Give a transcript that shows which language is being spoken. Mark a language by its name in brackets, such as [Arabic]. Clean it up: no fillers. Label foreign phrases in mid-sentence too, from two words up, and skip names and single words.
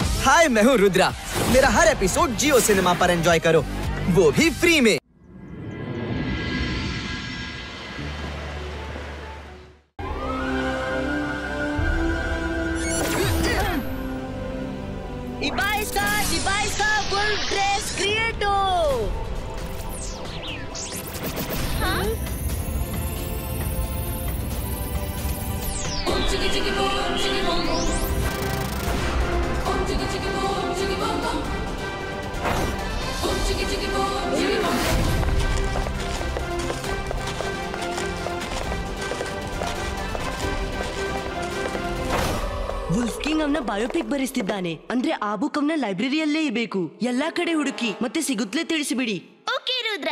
[Hindi] हाय, मैं हूँ रुद्रा। मेरा हर एपिसोड जियो सिनेमा पर एंजॉय करो, वो भी फ्री में। Ibaisca, full dress creato. Huh? [English] Boom chicka chicka boom boom. Boom chicka chicka boom boom. Boom chicka chicka boom boom. [Kannada] ವುಲ್ಫ್ ಕಿಂಗ್ ಅವನ ಬಯೋಪಿಕ್ ಬರೆಸ್ತಿದ್ದಾನೆ. ಅಂದ್ರೆ ಆ ಬುಕ್ ಅವನ ಲೈಬ್ರರಿಯಲ್ಲೇ ಇರಬೇಕು. ಎಲ್ಲಾ ಕಡೆ ಹುಡುಕಿ ಮತ್ತೆ ಸಿಗುತ್ತಲೇ ತಿಳಿಸಿಬಿಡಿ. ಓಕೆ ರುದ್ರ.